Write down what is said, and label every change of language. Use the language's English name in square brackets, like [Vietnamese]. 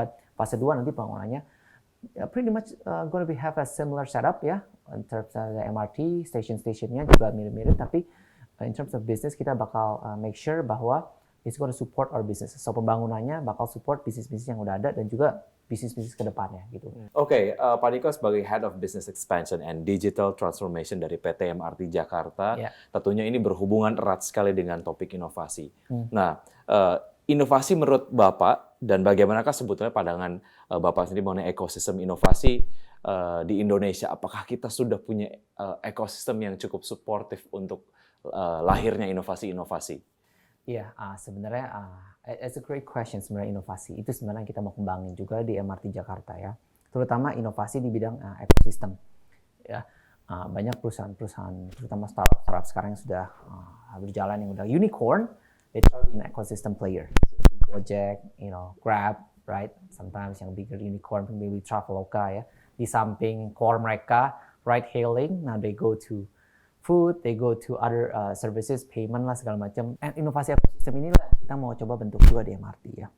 [English] But [Indonesian] fase 2 nanti bangunannya [English] pretty much going to have a similar setup ya, in terms of the MRT stationnya [Indonesian] juga mirip-mirip, tapi [English] in terms of business kita bakal make sure bahwa it's going to support our business. [Indonesian] So pembangunannya bakal support bisnis-bisnis yang udah ada dan juga bisnis-bisnis ke depannya gitu. Oke, Pak Niko sebagai Head of Business Expansion and Digital Transformation dari PT MRT Jakarta, tentunya ini berhubungan erat sekali dengan topik inovasi. Nah, inovasi menurut Bapak dan bagaimanakah sebetulnya pandangan Bapak sendiri mengenai ekosistem inovasi di Indonesia? Apakah kita sudah punya ekosistem yang cukup suportif untuk lahirnya inovasi-inovasi? Iya, sebenarnya [English] it's a great question [Indonesian] sebenarnya inovasi. Itu sebenarnya kita mau kembangin juga di MRT Jakarta ya. Terutama inovasi di bidang ekosistem. Ya, banyak perusahaan-perusahaan, terutama startup sekarang yang sudah berjalan, yang udah unicorn, [English] they try to be an ecosystem player. Seperti Gojek, Grab, right? Sometimes yang bigger unicorn, maybe Traveloka ya. Di samping core mereka, ride hailing, now they go to food, they go to other services, payment [Indonesian] lah segala macam. And inovasi ekosistem inilah kita mau coba bentuk juga di MRT ya.